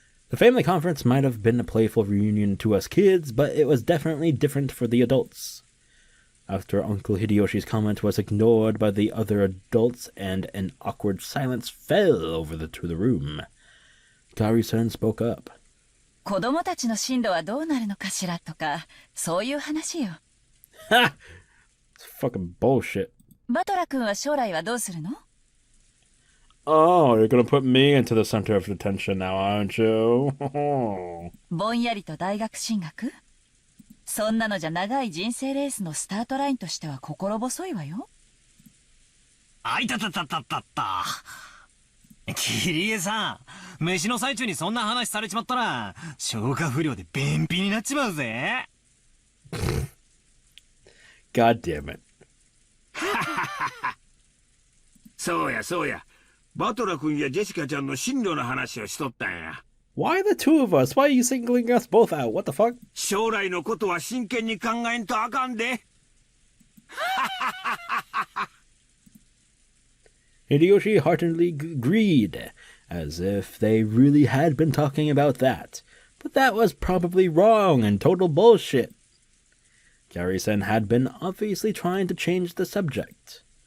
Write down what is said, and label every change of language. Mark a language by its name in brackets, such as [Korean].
[English] The family conference might have been a playful reunion to us kids, but it was definitely different for the adults. After Uncle Hideyoshi's comment was ignored by the other adults and an awkward silence fell over to the room, Kairi-san spoke up. [Japanese] 子供たちの進路はどうなるのかしらとか、そういう話よ。 [English] Ha! It's fucking bullshit. [Japanese] バトラ君は将来はどうするの？ [English] Oh, you're gonna put me into the center of attention now, aren't you? [Japanese] ぼんやりと大学進学？そんなのじゃ長い人生レースのスタートラインとしては心細いわよ。あいたたたたたった。キリエさん、飯の最中にそんな話されちまったら、消化不良で便秘になっちまうぜ。 [English] God damn it. [Japanese] そうやそうや。バトラ君やジェシカちゃんの進路の話をしとったんや。 [English] Why the two of us? Why are you singling us both out? What the fuck? [Japanese] 将来のことは真剣に考えんとあかんで。 [English] Hideyoshi heartily agreed, as if they really had been talking about that. But that was probably wrong and total bullshit. Kairi-sen had been obviously trying to change the subject.